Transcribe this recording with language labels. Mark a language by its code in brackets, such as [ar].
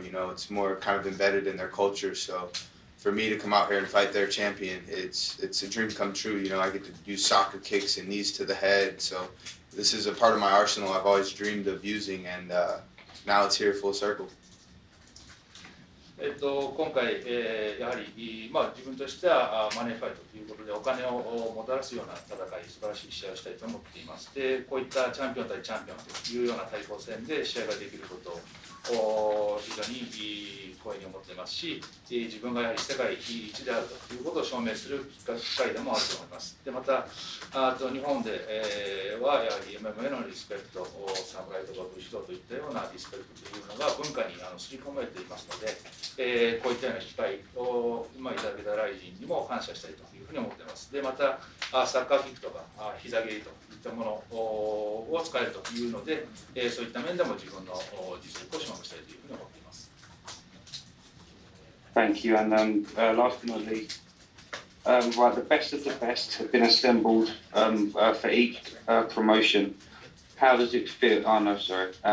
[en] You know, it's more kind of embedded in their culture. So for me to come out here and fight their champion, it's a dream come true. You know, I get to use soccer kicks and knees to the head. So this is a part of my arsenal I've always dreamed of using. And now it's here full circle. [ja] 今回、やはり、自分としてはマネーファイトということでお金をもたらすような戦い、素晴らしい試合をしたいと思っています。で、こういったチャンピオン対チャンピオンというような対抗戦で試合ができることを非常に光栄に思っていますし、自分がやはり世界一であるということを証明する機会でもあると思います。で、また、日本で、はやはり MMA のリスペクト、侍とか武士道といったようなリスペクトというのが文化に刷り込まれていますので、こういったような機会をいただけたライジンにも感謝したいというふうに思っています。で、またサッカーキックとか膝蹴りといったものを使えるというので、そういった面でも自分の実力を証明したいというふうに思っています。 [en] Thank you. And last but not least, right, the best of the best have been assembled for each promotion. How does it feel? Oh no, sorry.